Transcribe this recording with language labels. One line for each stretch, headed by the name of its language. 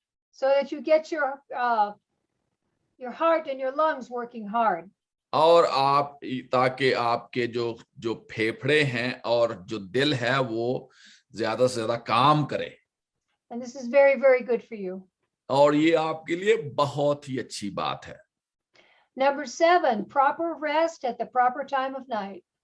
English: So that you get your heart and your lungs working hard.
Hindi: और आप ताकि आपके जो फेफड़े हैं और जो दिल है वो ज्यादा से ज्यादा काम करे।
English: And this is very, very good for you.
Hindi: और ये आपके लिए बहुत ही अच्छी बात है।
English: Number 7, proper rest at the proper time of night.